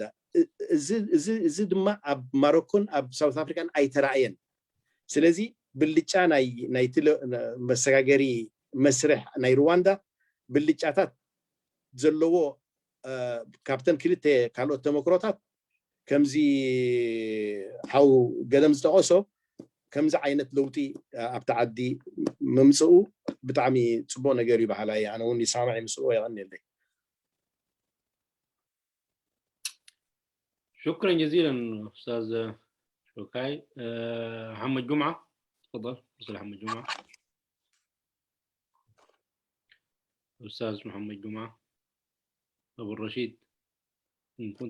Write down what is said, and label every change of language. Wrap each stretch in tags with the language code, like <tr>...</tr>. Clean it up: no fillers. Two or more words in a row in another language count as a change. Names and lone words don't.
<ti>እዚ ድማ ኣብ ማሮኮን ኣብ ሳውት ኣፍሪካን ኣይተረኣየን ስለዚ ብልጫ ናይ መሰጋገሪ መስርሕ ናይ ሩዋንዳ ብልጫታት ዘለዎ ካብተን ክልተ ካልኦት ተመክሮታት ከምዚ ሓው ገደም ዝጠቐሶ ከምዚ ዓይነት ለውጢ ኣብቲ ዓዲ መምፅኡ ብጣዕሚ ፅቡቅ ነገር እዩ ባህላ ኣነ እውን ይሰማዕ ይምስልዎ ይቀኒለይ</ti> <ar>شكرا جزيلا استاذ شوكاي. محمد جمعه تفضل استاذ محمد جمعه. استاذ محمد جمعه ابو الرشيد ان كنت</ar>